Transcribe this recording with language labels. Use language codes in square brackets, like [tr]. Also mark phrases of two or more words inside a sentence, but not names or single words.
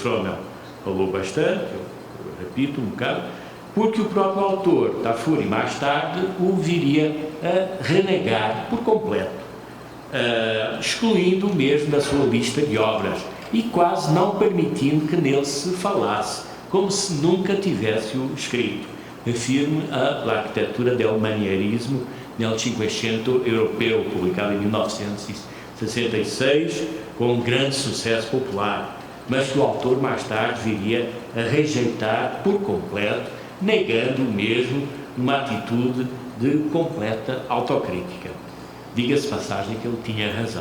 [pt] Frommel falou bastante, eu repito um bocado, porque o próprio autor, Tafuri, mais tarde, o viria a renegar por completo, excluindo mesmo da sua lista de obras, e quase não permitindo que nele se falasse, como se nunca tivesse-o escrito. Refiro-me à L'architettura del manierismo nel Cinquecento europeu, publicado em 1966, com um grande sucesso popular, mas que o autor mais tarde viria a rejeitar por completo, negando mesmo uma atitude de completa autocrítica. Diga-se passagem que ele tinha razão.